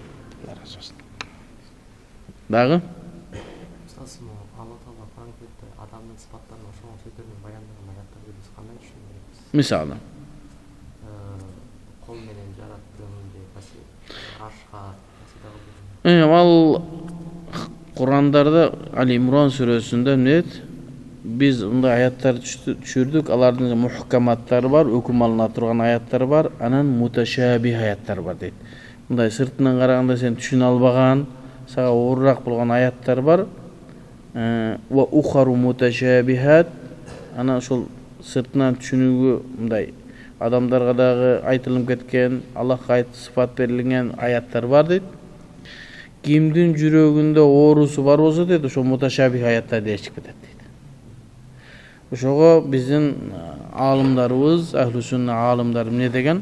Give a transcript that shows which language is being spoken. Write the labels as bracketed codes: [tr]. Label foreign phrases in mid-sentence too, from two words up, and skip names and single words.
[ky] Дагы мисалы кол менен жараттым деп ашка ал Курандарда Али Имран сүрөсүндө эмне? Биз мындай аяттар түшүрдүк, алардын мухкаматтары бар, өкүм алына турган аяттар бар, анан муташабих аяттар бар дейт. Мындай сыртынан караганда сен түшүнө албаган, сага оорураак болгон аяттар бар. [ar] وأخر متشابهات. [ky] Ana ошол сыртынан түшүнүүгө мындай адамдарга дагы айтылып кеткен, Аллахка айт сыфат берилген аяттар бар дейт. Кимдин жүрөгүндө оорусу бар болсо дейт, ошо муташабих аяттар дешип кетет дейт. Ошого биздин алымдарыбыз, ахлусунна алымдары эмне деген?